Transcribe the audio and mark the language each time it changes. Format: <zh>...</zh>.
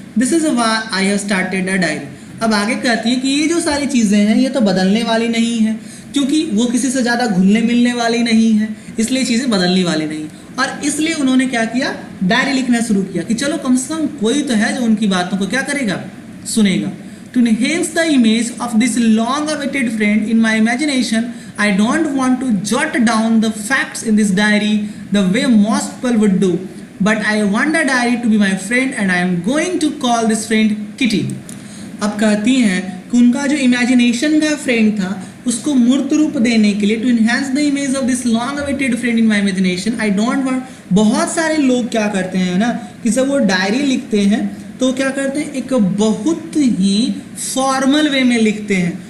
<en>This is why I have started a diary.</en> <hi>अब आगे कहती है कि ये जो सारी चीज़ें हैं ये तो बदलने वाली नहीं है, क्योंकि वो किसी से ज़्यादा घुलने मिलने वाली नहीं है, इसलिए चीज़ें बदलने वाली नहीं। और इसलिए उन्होंने क्या किया, डायरी लिखना शुरू किया कि चलो कम से कम कोई तो है जो उनकी बातों को क्या करेगा, सुनेगा।</hi> <en>To enhance the image of this long awaited friend in my imagination, I don't want to jot down the facts in this diary the way most people would do, but I want the diary to be my friend and I am going to call this friend Kitty.</en> <hi>अब कहती हैं कि उनका जो imagination का friend था उसको मूर्त रूप देने के लिए,</hi> <en>To enhance the image of this long awaited friend in my imagination I don't want.</en> <hi>बहुत सारे लोग क्या करते हैं ना कि जब वो डायरी लिखते हैं तो क्या करते हैं, एक बहुत ही फॉर्मल वे में लिखते हैं।</hi>